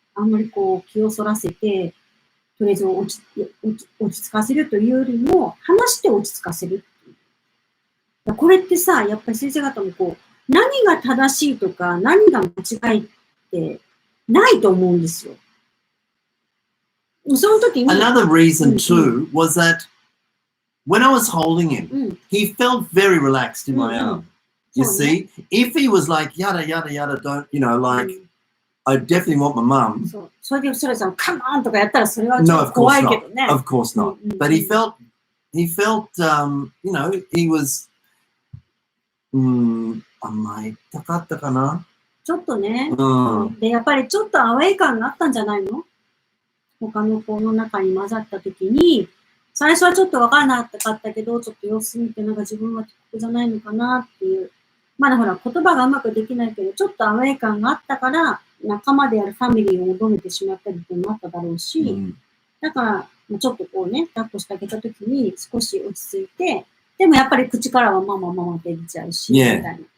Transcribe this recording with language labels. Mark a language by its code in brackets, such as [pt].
[ja] あんまり気をそらせて、とりあえず落ち着かせるというよりも、話して落ち着かせるっていう。これってさ、やっぱり先生方も何が正しいとか、何が間違いってないと思うんですよ。その時に [en] Another reason too was that when I was holding him, he felt very relaxed in my arm. You see, if he was like yada yada yada, don't like I definitely want my mum. [ja] それでそれさんカモンとかやったらそれはちょっと怖いけどね。 [en] Of course not. But he felt he was [ja] 甘えたかったかな。ちょっとね。でやっぱりちょっとアウェイ感があったんじゃないの？他の子の中に混ざった時に。最初はちょっと分からなかったけど、ちょっと様子見て、なんか自分はここじゃないのかなっていう。まだほら、言葉がうまくできないけど、ちょっとアウェイ感があったから、仲間であるファミリーを求めてしまったりっていうのもあっただろうし、だから、ちょっとこうね、抱っこしてあげたときに少し落ち着いて、でもやっぱり口からはママママって出ちゃうし、みたいな。